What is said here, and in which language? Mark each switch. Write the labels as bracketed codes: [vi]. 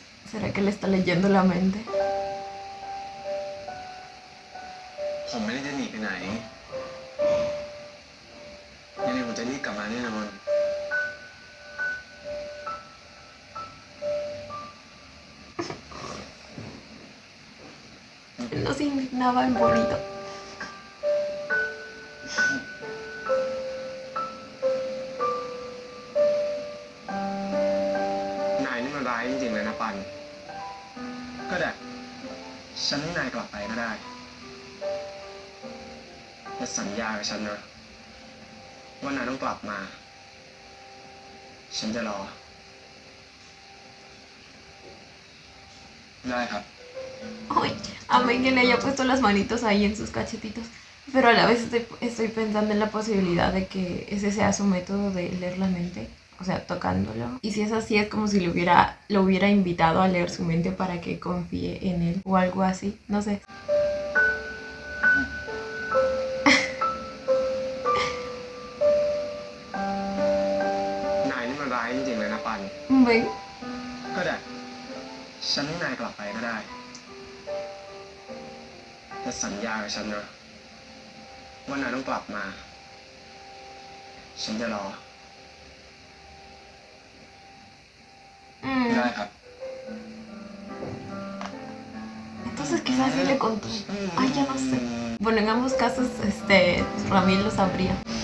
[es] ¿Será que le está leyendo la mente? [th] ผมไม่ได้จะหนีไปไหนยังไงผมจะรีบกลับมาแน่นอน [es] Él no se indignaba en bonito. [th] นายนี่มันร้ายจริงๆเลยนะปัน ก็ได้ ฉันให้นายกลับไปก็ได้แต่สัญญากับฉันนะว่านายต้องกลับมา ฉันจะรอ ได้ครับ [es] Ay, amé que le haya puesto las manitos ahí en sus cachetitos. Pero a la vez estoy pensando en la posibilidad de que ese sea su método de leer la mente. O sea, tocándolo. Y si es así, es como si lo hubiera invitado a leer su mente para que confíe en él. O algo así. No sé. [th] นายนี่มันร้ายจริงๆเลยนะปัน [es] ¿Ven? [th] ก็ได้ ฉันให้นายกลับไปก็ได้แต่สัญญากับฉันนะว่านายต้องกลับมา ฉันจะรอ ได้ครับ [es] Entonces quizás sí le contó. Ay, ya no sé. Bueno, en ambos casos, Ramil lo sabría.